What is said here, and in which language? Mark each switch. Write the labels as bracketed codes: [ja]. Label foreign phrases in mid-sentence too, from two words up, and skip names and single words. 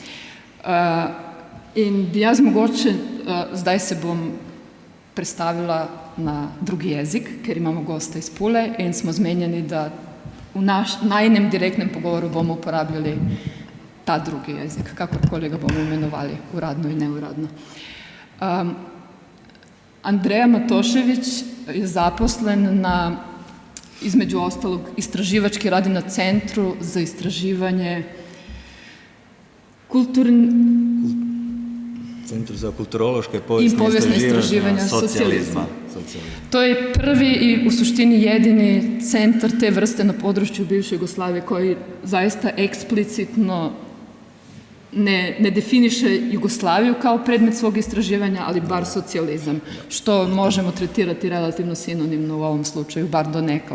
[sl] In jaz mogoče, zdaj se bom prestavila na drugi jezik, ker imamo gosta iz Pule in smo zmenjeni, da v najinem direktnem pogovoru bomo uporabljali ta drugi jezik, kakorkoli ga bomo imenovali, uradno in neuradno. [hr] Andreja Matošević je zaposlen na, između ostalog, istraživački radi na Centru za istraživanje Centru za kulturološke i povijesne istraživanja socijalizma. To je prvi i u suštini jedini centar te vrste na području bivše Jugoslavije koji zaista eksplicitno ne definiše Jugoslaviju kao predmet svog istraživanja, ali bar socijalizam, što možemo tretirati relativno sinonimno u ovom slučaju, bar donekle.